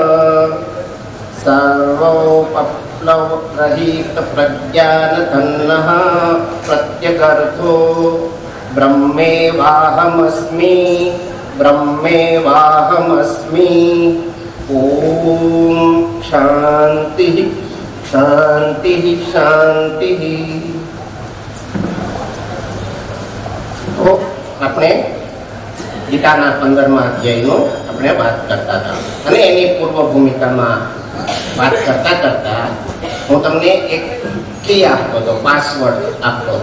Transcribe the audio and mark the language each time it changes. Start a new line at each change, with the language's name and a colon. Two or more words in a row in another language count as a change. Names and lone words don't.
Sanskrit: सर्वोपप्लवरहित प्रज्ञानधन्नः प्रत्यगर्थो ब्रह्मेवाहमस्मि ब्रह्मेवाहमस्मि। ॐ शान्तिः शान्तिः शान्तिः।
Gujarati: તો આપણે ગીતાના 15મા અધ્યાયનો આપણે વાત કરતા હતા અને એની પૂર્વ ભૂમિકામાં વાત કરતા કરતા હું તમને એક કી આપતો હતો, પાસવર્ડ આપતો હતો.